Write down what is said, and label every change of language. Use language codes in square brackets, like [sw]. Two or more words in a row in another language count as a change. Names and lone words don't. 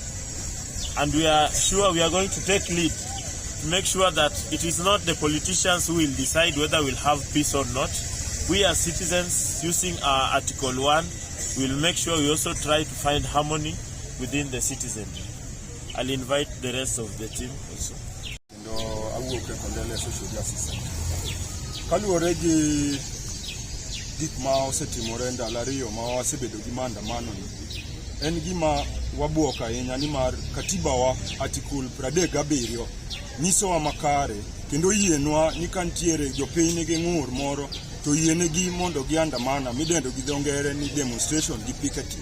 [en] And we are sure we are going to take lead to make sure that it is not the politicians who will decide whether we'll have peace or not. We as citizens, using our Article 1, will make sure we also try to find harmony within the citizenry. I'll invite the rest of the team also. No, I will Kondele Social Justice Center. [luo] kaluwore gi gik ma osetimore ndalo ariyo ma wasebedo gi maandamano en gima wabuok ahinya nimar katibawa article 37 nyisowa makare kendo yienwa ni kantiere jopiny nigi ng'ur moro to yienegi mondo giandamana midendo gi dho ngere ni demonstration gi picketing.